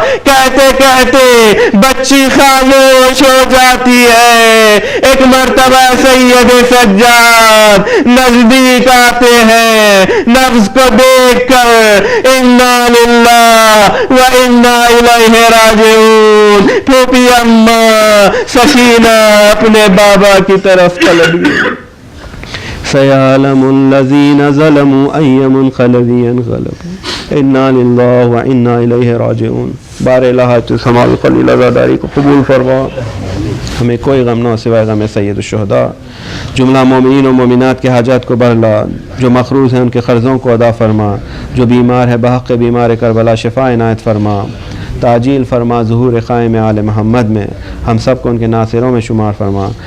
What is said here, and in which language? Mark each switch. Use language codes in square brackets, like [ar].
[ur] کہتے کہتے بچی خاموش ہو جاتی ہے۔ ایک مرتبہ سید سجاد نزدیک آتے ہیں، نفس کو دیکھ کر [ar] انا للہ و انا الیہ راجعون، [ur] پھوپھی اماں سکینہ اپنے بابا کی طرف چل گئی۔ [ar] سيعلم الذين ظلموا أي منقلب ينقلبون إنا لله وإنا إليه راجعون. [ur] بار الہ سمال قلیل ازاداری کو قبول فرما. ہمیں کوئی غم نہ سوائے غم سید الشہداء. جملہ مومنین و مومنات کے حاجات کو بھرلا. جو مقروض ہیں ان کے قرضوں کو ادا فرما. جو بیمار ہے بحق بیمار کربلا شفا عنایت فرما. تعجیل فرما ظہور قائم آل محمد میں. ہم سب کو ان کے ناصروں میں شمار فرما.